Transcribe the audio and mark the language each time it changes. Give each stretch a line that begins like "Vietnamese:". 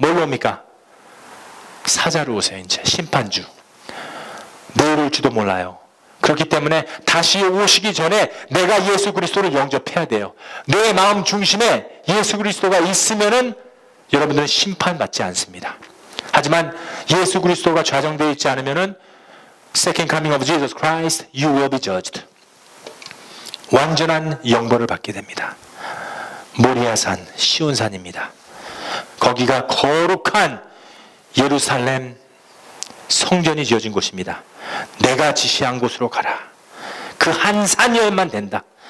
Korean: 뭘로 옵니까? 사자로 오세요. 이제 심판주. 내일 올지도 몰라요. 그렇기 때문에 다시 오시기 전에 내가 예수 그리스도를 영접해야 돼요. 내 마음 중심에 예수 그리스도가 있으면은 여러분들은 심판받지 않습니다. 하지만 예수 그리스도가 좌정되어 있지 않으면은
English: Second Coming of Jesus Christ, you will be judged.
Korean: 완전한 영벌을 받게 됩니다. 모리아산, 시온산입니다. 거기가 거룩한 예루살렘 성전이 지어진 곳입니다. 내가 지시한 곳으로 가라. 그 한 산이어야만 된다.